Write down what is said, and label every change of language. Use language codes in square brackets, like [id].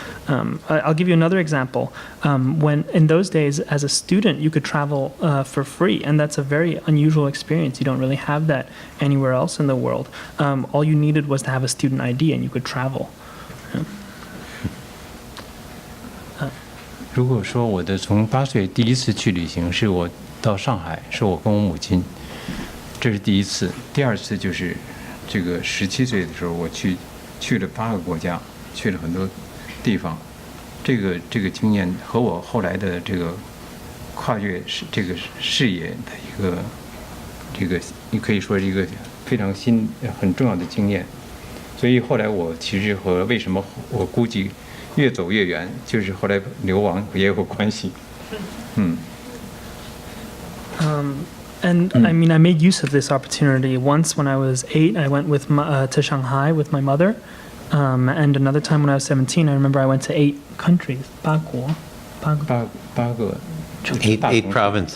[en] I'll give you another example. When in those days, as a student, you could travel for free, and that's a very unusual experience. You don't really have that anywhere else in the world. All you needed was to have a student ID, and you could travel. [zh] 如果说我的从8岁第一次去旅行，是我到上海，是我跟我母亲，这是第一次。第二次就是这个17岁的时候，我去了8个国家，去了很多地方。这个经验和我后来的这个跨越这个视野的这个你可以说是一个非常很重要的经验。所以后来我其实和为什么我估计越走越远，就是后来流亡也有关系。 [en] And I mean, I made use of this opportunity. Once when I was 8, I went to Shanghai with my mother. And another time when I was 17, I remember I went to 8 countries. [zh] 8国 8个 [en] 8 provinces.